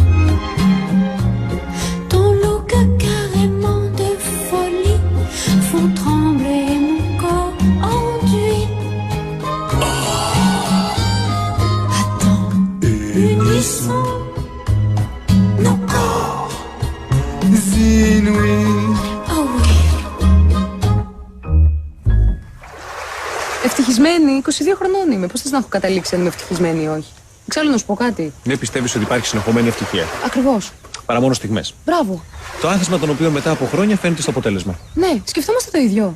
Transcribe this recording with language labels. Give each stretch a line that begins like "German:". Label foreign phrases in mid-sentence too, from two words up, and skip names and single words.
French: Ton look carrément de folie font trembler mon corps enduit. Attends, unissons nos corps. Inouïs. Oh oui.
Greek: Ευτυχισμένη, 22 χρονών είμαι. Πώς θες να έχω καταλήξει αν είμαι ευτυχισμένη ή όχι? Εξάλλου να σου πω κάτι. Δεν πιστεύεις ότι υπάρχει συνεχόμενη ευτυχία. Ακριβώς. Παρά μόνο στιγμές. Μπράβο. Το άθισμα των οποίων μετά από χρόνια φαίνεται στο αποτέλεσμα. Ναι, σκεφτόμαστε το ίδιο.